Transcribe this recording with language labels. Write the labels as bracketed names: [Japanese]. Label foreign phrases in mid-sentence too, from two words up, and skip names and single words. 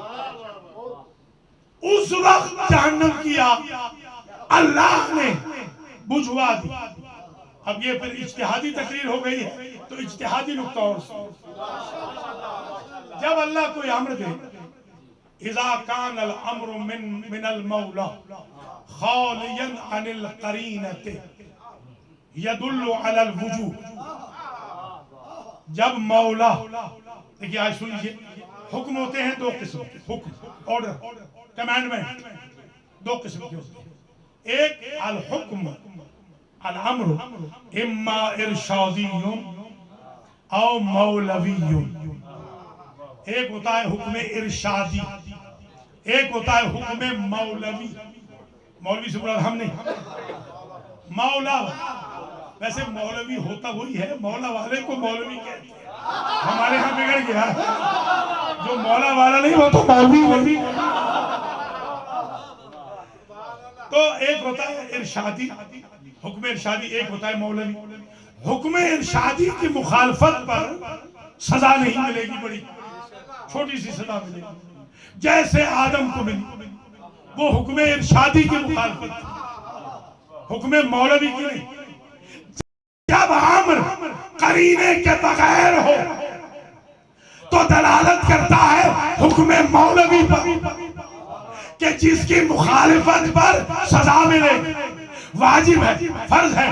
[Urdu] اس وقت جہنم کی آگ اللہ نے بجھوا دی۔ اب یہ پھر اجتہادی تقریر ہو گئی ہے تو اجتہادی نقطہ اور جب اللہ کوئی امر دے [Arabic] اذا کان الامر من المولا خالیا عن القرینۃ یدل علی الوجوب، [Urdu] جب مولا دیکھیے آج سن لیجیے، حکم ہوتے ہیں دو قسم کے، حکم [English] order commandment [Urdu] دو قسم کے ہوتے ہیں۔ ایک [Arabic] الحکم الامر اما ارشادی او مولوی، [Urdu] ایک ہوتا ہے حکم ارشادی، ایک ہوتا ہے حکم مولوی۔ مولوی سے مراد ہم نہیں، مولا۔ ویسے مولوی ہوتا وہی ہے، مولا والے کو مولوی کہتے ہیں۔ ہمارے ہاں بگڑ گیا، جو مولا والا نہیں وہ تو مولوی۔ تو ایک ہوتا ہے ارشادی، حکم ارشادی، ایک ہوتا ہے مولوی۔ حکم ارشادی کی مخالفت پر سزا نہیں ملے گی، بڑی چھوٹی سی سزا ملے گی، جیسے آدم کو ملی، وہ حکم ارشادی کی مخالفت، حکم مولوی کی نہیں۔ جب امر قرینے کے بغیر ہو تو دلالت کرتا ہے حکم مولوی پر، کہ جس کی مخالفت پر سزا ملے، واجب ہے، فرض ہے۔